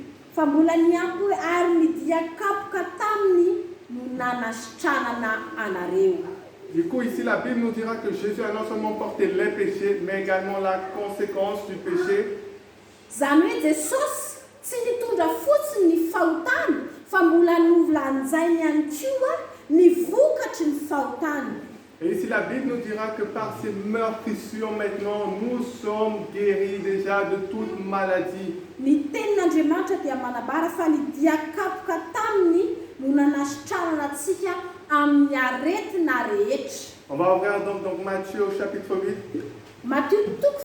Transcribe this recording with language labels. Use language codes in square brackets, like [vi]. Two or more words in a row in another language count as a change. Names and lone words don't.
[mg] Fa mbola niampy hoe ary nidia kapoka taminy no nanasitranana anareo. [fr] Du coup, ici, la Bible nous dira que Jésus a non seulement porté les péchés, mais également la conséquence du péché. [mg] Zany hoe Jesosy tsy nitondra fotsiny ny fahotany, fa mbola novolanjainy ihany koa ny vokatry ny fahotany. [fr] Et ici, la Bible nous dira que par ces meurtrissures, maintenant, nous sommes guéris déjà de toute maladie. [mg] Ny tenin'Andriamanitra dia manabara fa ny diakapoka taminy no nanasitranana antsika amin'ny aretina rehetra. [fr] On va ouvrir donc Matthieu au chapitre 8. Matthieu